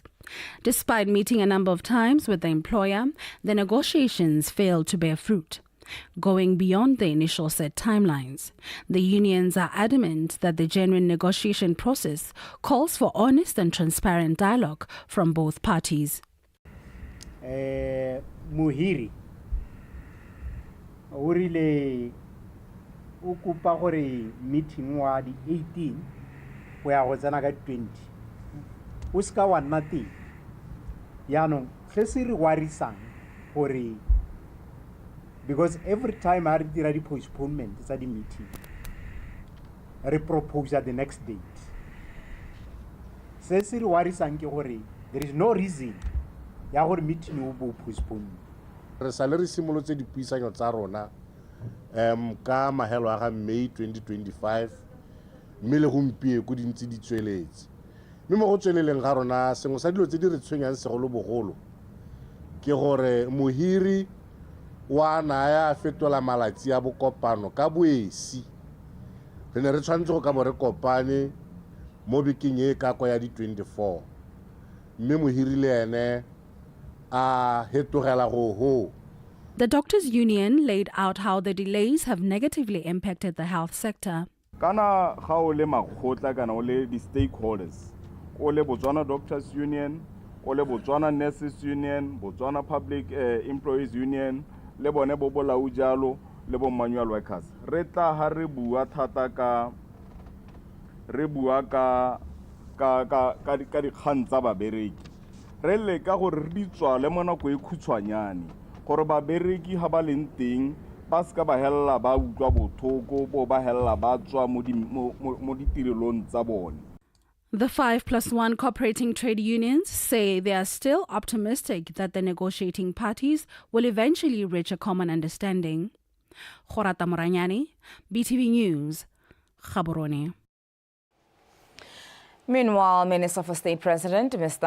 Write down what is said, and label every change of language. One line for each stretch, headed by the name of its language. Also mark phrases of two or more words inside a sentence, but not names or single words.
English: Despite meeting a number of times with the employer, the negotiations failed to bear fruit, going beyond the initial set timelines. The unions are adamant that the genuine negotiation process calls for honest and transparent dialogue from both parties.
Tswana: Muhiri o rile o kupa gore meeting wa di 18 go ya go tsena ka 20 o ska wa nna teng yaanong se se re warisang gore
English: because every time I
Tswana: dira di postponement tsa di meeting re propose
English: at the next date
Tswana: se se re warisang ke gore
English: there is no reason
Tswana: ya gore meeting o bo postpone re salary simolotse dipuisanyo tsa rona ka mahelo a ga May 2025 mme le gompie go dintsi di tsweletse mme mo go tsweleleng ga rona sengwe sa dilo tse di re tshwenyang segolo bogolo ke gore mohiri wa naya fetola malatsi a bokopano ka boesi re ne re tshwantse go ka bo re kopane mo bekeng e ka kwa ya di 24 mme mohiri le ene
English: The doctors' union laid out how the delays have negatively impacted the health sector.
Tswana: Kana ga o le makgotla kana o le di stakeholders o le Botswana Doctors Union o le Botswana Nurses Union, Botswana Public Employees Union le bone bo bolaodi jalo le bo
English: manual workers
Tswana: re tla ha re bua thata ka re bua ka dikgang tsa babereki re leka gore re di tswale mo nako e khutshwanyane gore babereki ha ba leng teng ba ska ba hella ba utlwa bothoko bo ba hella ba tswa mo ditirelong tsa bone.
English: The 5+1 cooperating trade unions say they are still optimistic that the negotiating parties will eventually reach a common understanding. Khorata Moranyani, BTV News, Gaborone. Meanwhile, Minister for State President Mr.